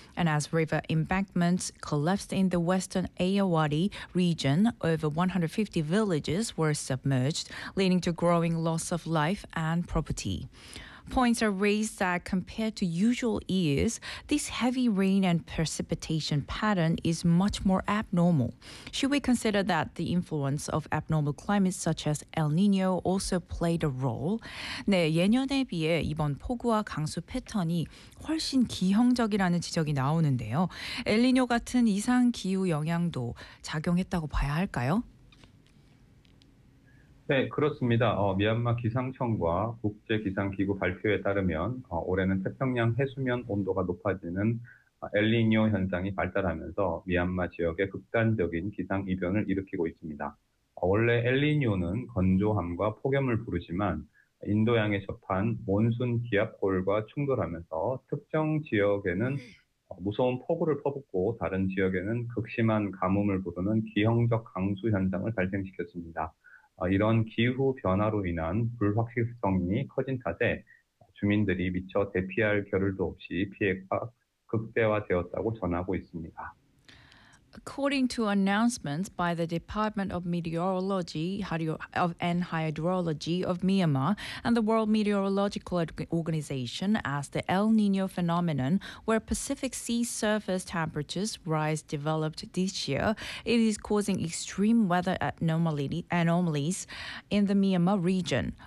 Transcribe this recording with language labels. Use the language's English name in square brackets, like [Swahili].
[English] And as river embankments collapsed in the western Ayawadi region, over 150 villages were submerged, leading to growing loss of life and property. points are raised that compared to usual years, this heavy rain and precipitation pattern is much more abnormal. Should we consider that the influence of abnormal climates such as El Niño also played a role? [Korean] 네, 예년에 비해 이번 폭우와 강수 패턴이 훨씬 기형적이라는 지적이 나오는데요. 엘니뇨 같은 이상 기후 영향도 작용했다고 봐야 할까요? 네, 그렇습니다. 미얀마 기상청과 국제기상기구 발표에 따르면 올해는 태평양 해수면 온도가 높아지는 엘니뇨 현상이 발달하면서 미얀마 지역에 극단적인 기상이변을 일으키고 있습니다. 원래 엘니뇨는 건조함과 폭염을 부르지만 인도양에 접한 몬순 기압골과 충돌하면서 특정 지역에는 무서운 폭우를 퍼붓고 다른 지역에는 극심한 가뭄을 부르는 기형적 강수 현상을 발생시켰습니다. 이런 기후 변화로 인한 불확실성이 커진 탓에 주민들이 미처 대피할 겨를도 없이 피해가 극대화되었다고 전하고 있습니다. [English] According to announcements by the Department of Meteorology and Hydrology of Myanmar and the World Meteorological Organization, as the El Nino phenomenon, where Pacific sea surface temperatures rise developed this year, it is causing extreme weather anomalies in the Myanmar region.